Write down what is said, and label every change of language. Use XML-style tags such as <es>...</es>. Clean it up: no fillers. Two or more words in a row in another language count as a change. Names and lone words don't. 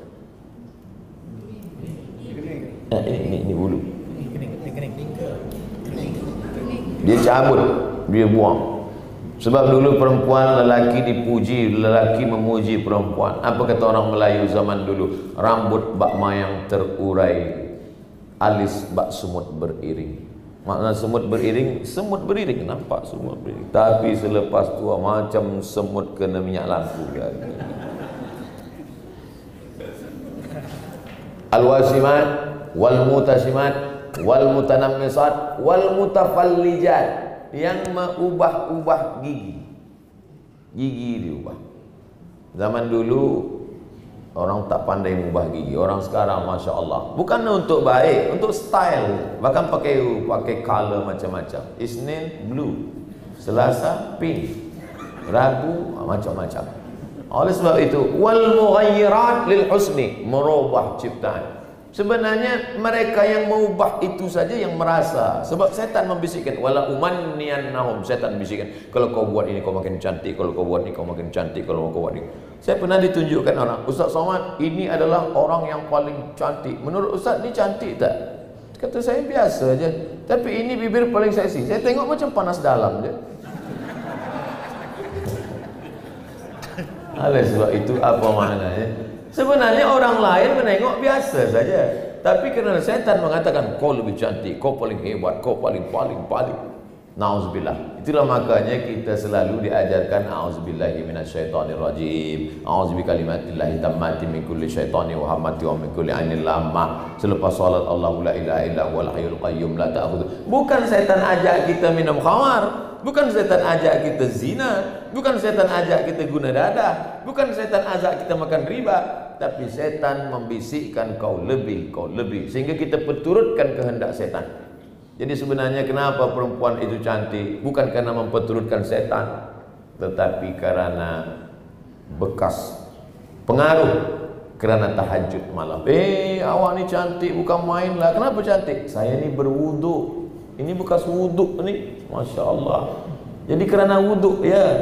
<ms>Ini bulu. Dia cabut, dia buang. Sebab dulu perempuan, lelaki dipuji, lelaki memuji perempuan. Apa kata orang Melayu zaman dulu? Rambut bak mayang terurai, alis bak semut beriring. Makna semut beriring, semut beriring, nampak semut beriring. Tapi selepas tua macam semut kena minyak lampu.</ms> <ar>الواشمات والمتوشمات والمتنمصات والمتفلجات,</ar> <ms>yang mengubah-ubah gigi. Gigi diubah. Zaman dulu orang tak pandai mengubah gigi. Orang sekarang</ms> <ar>ما شاء الله,</ar> <ms>bukan untuk baik, untuk style. Bahkan pakai color macam-macam. Isnin blue, Selasa pink, Rabu macam-macam. Oleh sebab itu,</ms> <ar>والمغيرات للحسن,</ar> <ms>merubah ciptaan. Sebenarnya mereka yang mengubah itu saja yang merasa. Sebab setan membisikkan,</ms> <ar>ولأمنينهم,</ar> <ms>setan bisikkan, kalau kau buat ini kau makin cantik, kalau kau buat ini kau makin cantik, kalau kau buat ini. Saya pernah ditunjukkan orang, Ustaz Somad, ini adalah orang yang paling cantik. Menurut Ustaz ni cantik tak? Kata saya biasa aja. Tapi ini bibir paling seksi. Saya tengok macam panas dalam je. Oleh sebab itu apa maknanya? Sebenarnya orang lain menengok biasa saja. Tapi kerana setan mengatakan kau lebih cantik, kau paling hebat, kau paling.</ms> <ar>نعوذ بالله.</ar> <ms>Itulah makanya kita selalu diajarkan</ms> <ar>أعوذ بالله من الشيطان الرجيم. أعوذ بكلمات الله التامة من كل شيطان وهامة ومن كل عين لامة.</ar> <ms>Selepas salat</ms> <ar>الله لا إله إلا هو الحي القيوم لا تأخذه.</ar> <ms>Bukan setan ajak kita minum khamar, bukan setan ajak kita zina, bukan setan ajak kita guna dadah, bukan setan ajak kita makan riba, tapi setan membisikkan kau lebih, sehingga kita perturutkan kehendak setan. Jadi sebenarnya kenapa perempuan itu cantik? Bukan karena memperturutkan setan, tetapi karena bekas pengaruh, kerana tahajud malam. Awak ni cantik bukan main lah. Kenapa cantik? Saya ni berwuduk. Ini bekas wuduk ni,</ms> <ar>ما شاء الله.</ar> <ms>Jadi kerana wuduk ya.</ms>